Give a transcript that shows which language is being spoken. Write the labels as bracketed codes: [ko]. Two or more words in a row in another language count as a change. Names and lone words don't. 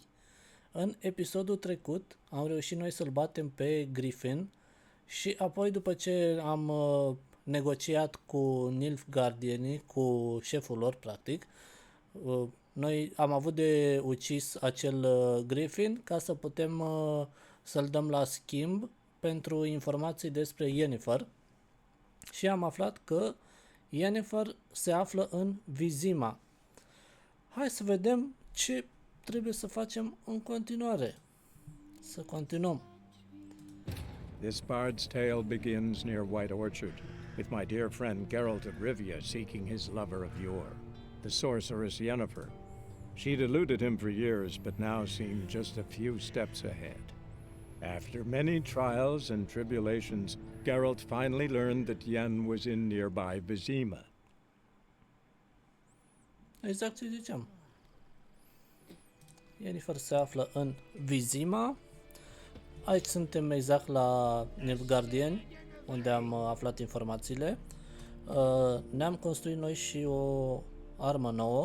[ro] În episodul trecut am reușit noi să-l batem pe Griffin și apoi după ce am negociat cu Nilfgaardienii, cu șeful lor practic, noi am avut de ucis acel Griffin ca să putem să-l dăm la schimb pentru informații despre Yennefer. Și am aflat că Yennefer se află în Vizima. Hai să vedem ce trebuie să facem în continuare. Să continuăm. [en] This bard's tale begins near White Orchard, with my dear friend Geralt of Rivia seeking his lover of yore, the sorceress Yennefer. She'd eluded him for years, but now seemed just a few steps ahead. After many trials and tribulations, Geralt finally learned that Yen was in nearby Vizima. [ro] Exact ce ziceam. Yennefer se află în Vizima. Aici suntem exact la Nilfgaardieni, unde am aflat informațiile. Ne-am construit noi și o armă nouă.